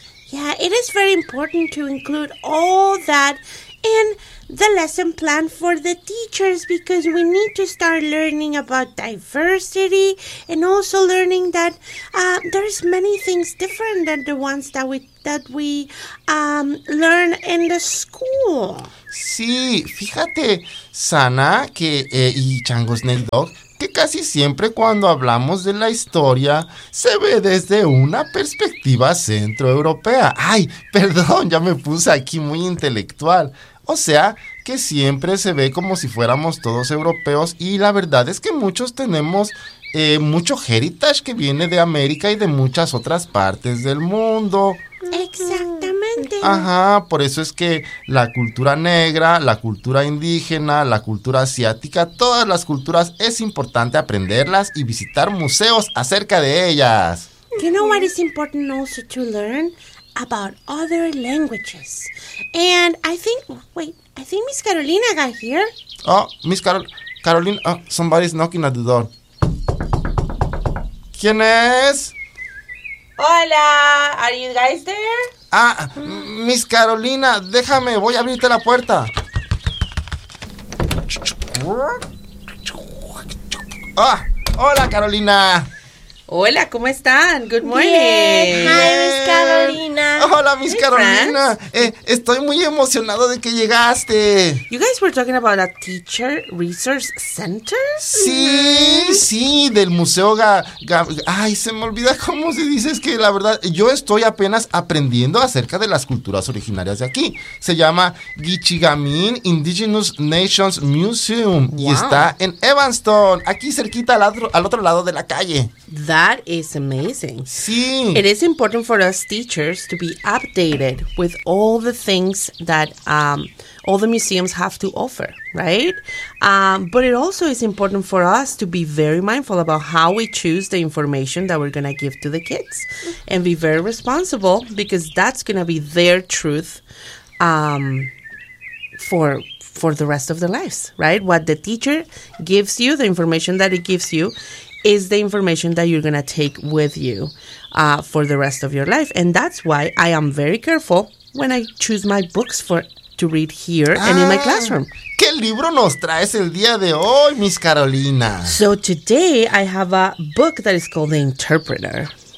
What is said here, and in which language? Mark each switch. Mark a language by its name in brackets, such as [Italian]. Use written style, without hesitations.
[English] Yeah, it is very important to include all that in the lesson plan for the teachers because we need to start learning about diversity and also learning that there's many things different than the ones that we learn in the school. [Spanish] Sí, fíjate, Sana, que y Chango Snake Dog, que casi siempre cuando hablamos de la historia se ve desde una perspectiva centroeuropea. Ay, perdón, ya me puse aquí muy intelectual. O sea, que siempre se ve como si fuéramos todos europeos y la verdad es que muchos tenemos mucho heritage que viene de América y de muchas otras partes del mundo. Exactamente. Ajá, por eso es que la cultura negra, la cultura indígena, la cultura asiática, todas las culturas es importante aprenderlas y visitar museos acerca de ellas. [English] You know what is important also to learn? About other languages. And I think Miss Carolina got here. Oh, Miss Carolina, somebody's knocking at the door. [Spanish] ¿Quién es? [English] Hola, are you guys there? [Spanish] Ah, Miss Carolina, déjame, voy a abrirte la puerta. Ah, hola, Carolina. Hola, ¿cómo están? [English] Good morning. Bien. Hi, Miss Carolina. [Spanish] Hola, Miss Carolina. Estoy muy emocionado de que llegaste. [English] You guys were talking about a teacher resource center? [Spanish] Sí, sí, del Museo Ay, se me olvida cómo se dice. Es que la verdad, yo estoy apenas aprendiendo acerca de las culturas originarias de aquí. Se llama Gichigamin Indigenous Nations Museum. Wow. Y está en Evanston, aquí cerquita al otro lado de la calle. [English] That is amazing. [Spanish] Sí. [English] It is important for us teachers to be updated with all the things that all the museums have to offer, right? But it also is important for us to be very mindful about how we choose the information that we're going to give to the kids and be very responsible because that's going to be their truth for the rest of their lives, right? What the teacher gives you, the information that it gives you, is the information that you're going to take with you for the rest of your life. And that's why I am very careful when I choose my books to read here and in my classroom. [Spanish] ¿Qué libro nos traes el día de hoy, Miss Carolina? [English] So today I have a book that is called The Interpreter.